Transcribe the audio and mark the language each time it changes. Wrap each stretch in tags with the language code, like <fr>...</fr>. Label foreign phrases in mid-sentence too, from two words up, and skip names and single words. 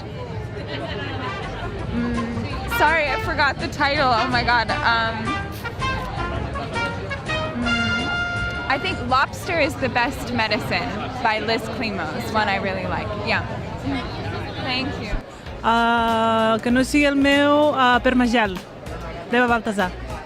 <en>sorry, I forgot the title. Oh my god. I think Lobster is the Best Medicine by Liz Klemos, one I really like. Yeah. Thank you.</en> <ca>Que no sigui el meu, Permagel, d'Eva Baltasar.</ca>